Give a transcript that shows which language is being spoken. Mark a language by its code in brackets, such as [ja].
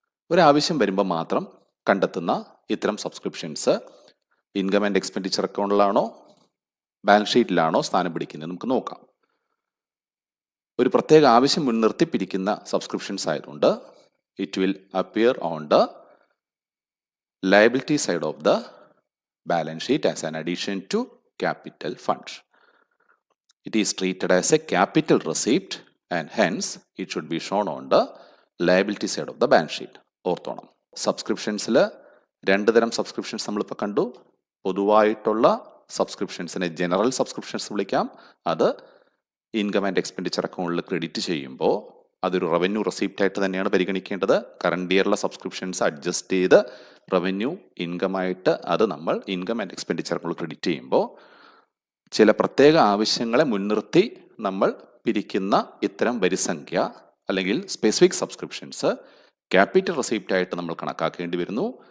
[ml] ഒരാവശ്യം വരുമ്പോൾ മാത്രം കണ്ടെത്തുന്ന ഇത്തരം subscriptions income and expenditure അക്കൗണ്ടിലാണോ balance ഷീറ്റിലാണോ സ്ഥാനം പിടിക്കുന്നത് നമുക്ക് നോക്കാം. ഒരു പ്രത്യേക ആവശ്യം മുൻനിർത്തി പിരിക്കുന്ന സബ്സ്ക്രിപ്ഷൻസ് ആയതുകൊണ്ട് [en] It will appear on the liability side of the balance sheet as an addition to capital fund. It is treated as a capital receipt and hence it should be shown on the liability side of the balance sheet. [ml] ഓർത്തോണം, സബ്സ്ക്രിപ്ഷൻസിൽ രണ്ട് തരം subscriptions നമ്മളിപ്പോൾ കണ്ടു. പൊതുവായിട്ടുള്ള സബ്സ്ക്രിപ്ഷൻസിനെ general subscriptions വിളിക്കാം. അത് income and expenditure അക്കൗണ്ടിൽ credit ചെയ്യുമ്പോൾ അതൊരു റവന്യൂ റെസിപ്റ്റ് ആയിട്ട് തന്നെയാണ് പരിഗണിക്കേണ്ടത്. കറണ്ട് ഇയറിലെ സബ്സ്ക്രിപ്ഷൻസ് അഡ്ജസ്റ്റ് ചെയ്ത് റവന്യൂ ഇൻകമായിട്ട് അത് നമ്മൾ income and expenditure account credit ചെയ്യുമ്പോൾ ചില പ്രത്യേക ആവശ്യങ്ങളെ മുൻനിർത്തി നമ്മൾ പിരിക്കുന്ന ഇത്തരം വരിസംഖ്യ അല്ലെങ്കിൽ സ്പെസിഫിക് സബ്സ്ക്രിപ്ഷൻസ് ക്യാപിറ്റൽ റെസിപ്റ്റ് ആയിട്ട് നമ്മൾ കണക്കാക്കേണ്ടി വരുന്നു.